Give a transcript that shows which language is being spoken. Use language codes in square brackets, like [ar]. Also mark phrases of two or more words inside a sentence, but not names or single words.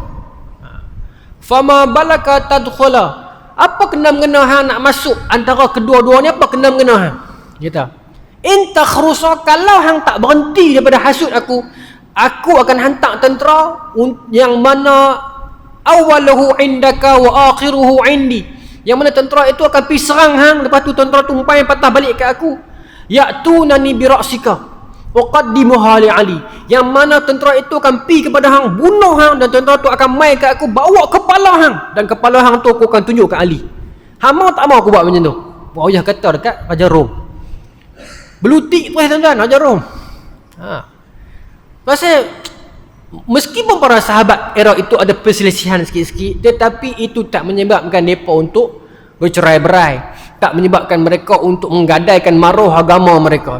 [ar] فما بالك تدخل. [ms] Apa kena-mengena hang nak masuk antara kedua-dua ni? Apa kena-mengena hang? Kata, [ar] إن تخرس, [ms] kalau hang tak berhenti daripada hasut aku akan hantar tentera yang mana [ar] أوله عندك وآخره عندي. [ms] Yang mana tentera itu akan pergi serang hang, lepas tu tentera tu umpai patah balik ke aku. [ar] يأتونني برأسك وأقدمها لعلي. [ms] Yang mana tentera itu akan pergi kepada hang, bunuh hang, dan tentera tu akan mai ke aku, bawa kepala hang, dan kepala hang tu aku akan tunjuk ke Ali. Hang mau tak mau aku buat macam tu? Muawiyah kata dekat Raja Rom. Belutik tu tuan-tuan, Raja Rom. Pasal meskipun para sahabat era itu ada perselisihan sikit-sikit, tetapi itu tak menyebabkan mereka untuk bercerai-berai, tak menyebabkan mereka untuk menggadaikan maruh agama mereka.